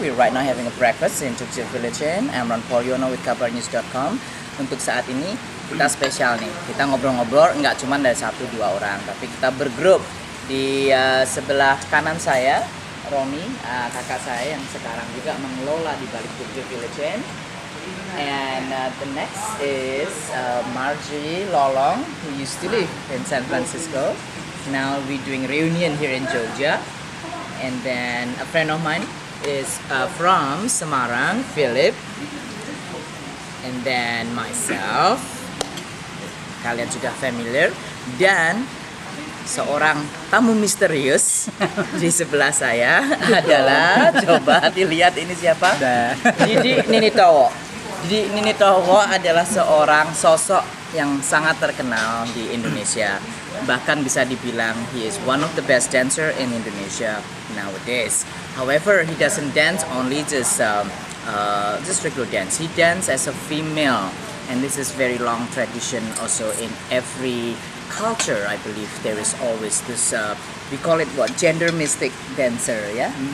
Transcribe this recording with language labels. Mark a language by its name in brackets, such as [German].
[English] We're right now having a breakfast in Jogja Village Inn. I'm Ron Polyono with kabarnews.com. [Indonesian] Untuk saat ini kita spesial nih. Kita ngobrol-ngobrol nggak cuma dari 1-2 orang, tapi kita bergrup. Di sebelah kanan saya, Romi, kakak saya yang sekarang juga mengelola di balik Jogja Village Inn. [English] And the next is Margie Lolong, who used to live in San Francisco. Now we're doing reunion here in Jogja. And then a friend of mine is from Semarang, Philip. And then myself, [Indonesian] kalian juga familiar. Dan seorang tamu misterius di sebelah saya adalah, coba dilihat ini siapa? Didi Ninitowo. Didi Ninitowo adalah seorang sosok yang sangat terkenal di Indonesia. Bahkan bisa dibilang [English] he is one of the best dancer in Indonesia nowadays. However, he doesn't dance only just regular dance. He dance as a female, and this is very long tradition also in every culture. I believe there is always this we call it what, gender mystic dancer, ya?